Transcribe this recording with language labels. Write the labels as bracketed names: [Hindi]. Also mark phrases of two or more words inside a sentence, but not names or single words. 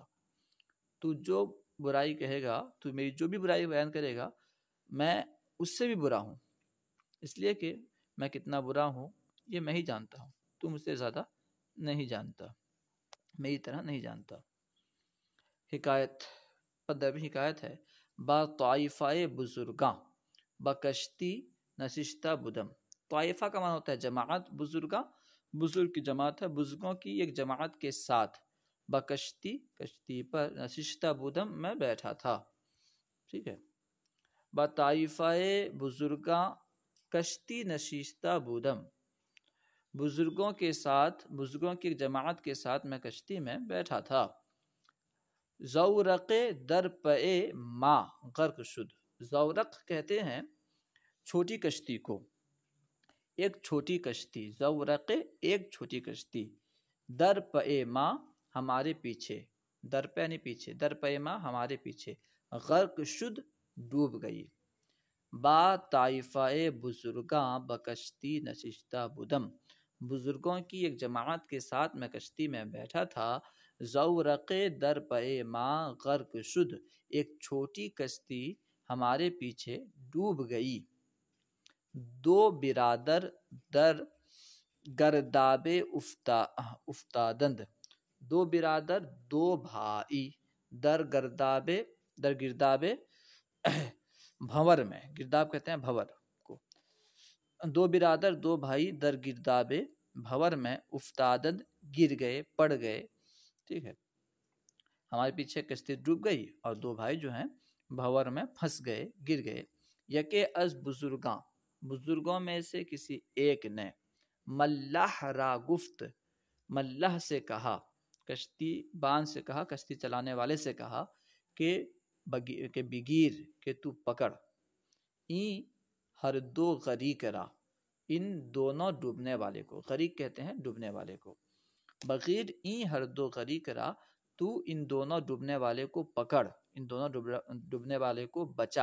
[Urdu] تو جو برائی کہے گا، تو میری جو بھی برائی بیان کرے گا میں اس سے بھی برا ہوں، اس لیے کہ میں کتنا برا ہوں یہ میں ہی جانتا ہوں، تو مجھ سے زیادہ نہیں جانتا، میری طرح نہیں جانتا. حکایت پدوی حکایت ہے. [Persian] با طائفہ بزرگاں بکشتی نشستہ بدم. [Urdu] طائفہ کا معنی ہوتا ہے جماعت، بزرگاں بزرگ کی جماعت ہے، بزرگوں کی ایک جماعت کے ساتھ. بکشتی کشتی پر، [Persian] نشستہ بدم [Urdu] میں بیٹھا تھا. ٹھیک ہے، [Persian] با طائفہ بزرگاں کشتی نشستہ بودم [Urdu] بزرگوں کے ساتھ، بزرگوں کی ایک جماعت کے ساتھ میں کشتی میں بیٹھا تھا. [Persian] زورق در پے ما غرق شد. [Urdu] زورق کہتے ہیں چھوٹی کشتی کو، ایک چھوٹی کشتی. زورق ایک چھوٹی کشتی. [Persian] در پے ما [Urdu] ہمارے پیچھے، در پہ نہیں پیچھے، [Persian] در پے ما [Urdu] ہمارے پیچھے. [Persian] غرق شد [Urdu] ڈوب گئی. [Persian] با طائفہ بزرگاں بکشتی نشستہ بدم [Urdu] بزرگوں کی ایک جماعت کے ساتھ میں کشتی میں بیٹھا تھا. [Persian] زورق در پے ما غرق شد [Urdu] ایک چھوٹی کشتی ہمارے پیچھے ڈوب گئی. [Persian] دو برادر در گرداب افتادند. دو برادر [Urdu] دو بھائی [Persian] در گرداب [Urdu] بھنور میں، گرداب کہتے ہیں بھنور کو. [Persian] دو برادر [Urdu] دو بھائی [Persian] در گرداب [Urdu] بھنور میں افتادند گر گئے، پڑ گئے. ٹھیک ہے، ہمارے پیچھے کشتی ڈوب گئی اور دو بھائی جو ہیں بھنور میں پھنس گئے، گر گئے. [Persian] یکے از بزرگاں [Urdu] بزرگوں میں سے کسی ایک نے [Persian] ملح را گفت [Urdu] ملح سے کہا، کشتی بان سے کہا، کشتی چلانے والے سے کہا کہ بگیر کہ تو پکڑ. [Persian] این ہر دو غریق را [Urdu] ان دونوں ڈوبنے والے کو، غریق کہتے ہیں ڈوبنے والے کو. [Persian] بغیر این ہر دو غریق را [Urdu] تو ان دونوں ڈوبنے والے کو پکڑ، ان دونوں ڈوبنے والے کو بچا.